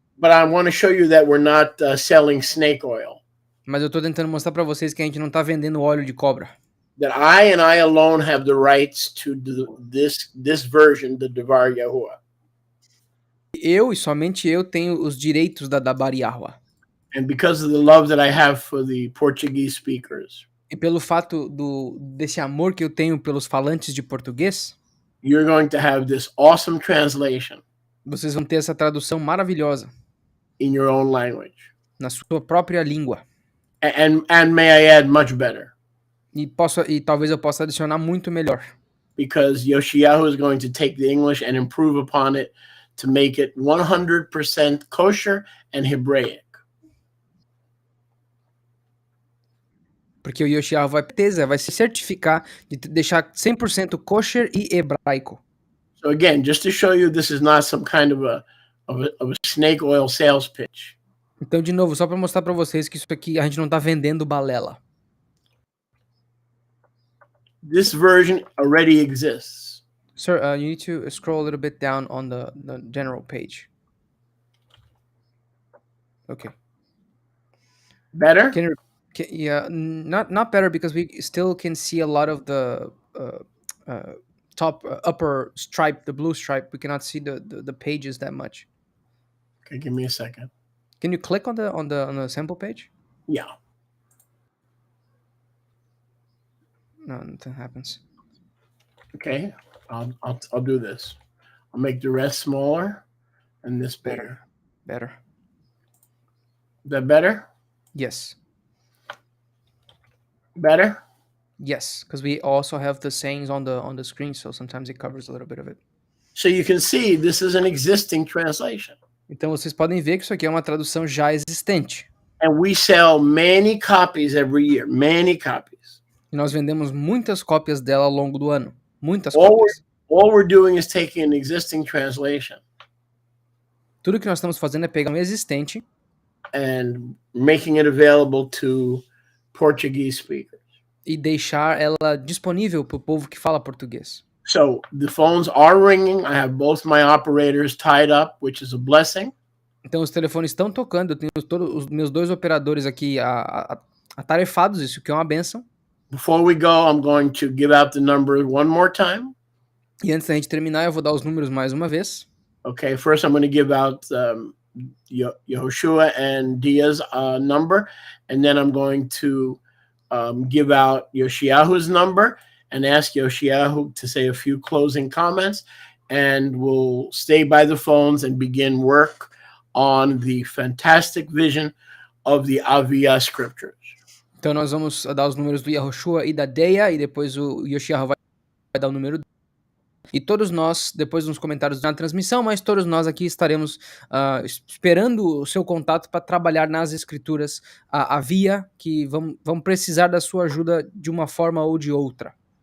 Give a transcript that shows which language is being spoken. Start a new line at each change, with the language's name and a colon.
English: But I want to show you that we're not selling snake oil.
Portuguese: Mas eu estou tentando mostrar para vocês que a gente não está vendendo óleo de cobra.
English: That I and I alone have the rights to do this version, the Devar Yahuwah.
Portuguese: Eu e somente eu tenho os direitos da Dabar Yahuwah.
English: And because of the love that I have for the Portuguese speakers.
Portuguese: E pelo fato desse amor que eu tenho pelos falantes de português,
English: you're going to have this awesome translation.
Portuguese: Vocês vão ter essa tradução maravilhosa.
English: In your own language.
Portuguese: Na sua própria língua.
English: And may I add much better.
Portuguese: E talvez eu possa adicionar muito melhor.
English: Because Yoshiyahu is going to take the English and improve upon it to make it 100% kosher and Hebraic.
Portuguese: Porque o Yoshiyahu vai se certificar de deixar 100% kosher e hebraico.
English: So again, just to show you this is not some kind of a snake oil sales pitch.
Portuguese: Então, de novo, só para mostrar para vocês que isso aqui a gente não está vendendo balela.
English: This version already exists. Sir, you need to scroll a little bit down on the general page. Okay. Better? Yeah, not better because we still can see a lot of the top upper stripe, the blue stripe. We cannot see the pages that much. Okay, give me a second. Can you click on the sample page? Yeah. No, nothing happens. Okay, I'll do this. I'll make the rest smaller and this bigger. Better. Is that better? Yes. Better? Yes, because we also have the sayings on the screen, so sometimes it covers a little bit of it. So you can see this is an existing translation.
Portuguese: Então vocês podem ver que isso aqui é uma tradução já existente.
English: And we sell many copies every year, many copies.
Portuguese: E nós vendemos muitas cópias dela ao longo do ano. Muitas cópias.
English: All we're doing is taking an existing translation.
Portuguese: Tudo que nós estamos fazendo é pegar um existente
English: and making it available to Portuguese speakers.
Portuguese: E deixar ela disponível para o povo que fala português.
English: So the phones are ringing. I have both my operators tied up, which is a blessing.
Portuguese: Então os telefones estão tocando. Eu tenho todos os meus dois operadores aqui atarefados, isso que é uma benção.
English: Before we go, I'm going to give out the number one more time.
Portuguese: E antes da gente terminar, eu vou dar os números mais uma vez.
English: Okay, first I'm going to give out Yehoshua and Dia's number, and then I'm going to give out Yoshiyahu's number and ask Yoshiyahu to say a few closing comments, and we'll stay by the phones and begin work on the fantastic vision of the Aviyah scriptures.
Portuguese: Então nós vamos dar os números do Yehoshua e da Deia, e depois o Yoshiyahu vai dar o número. E todos nós, depois nos comentários na transmissão, mas todos nós aqui estaremos esperando o seu contato para trabalhar nas escrituras Aviyah, que vão precisar da sua ajuda de uma forma ou de outra.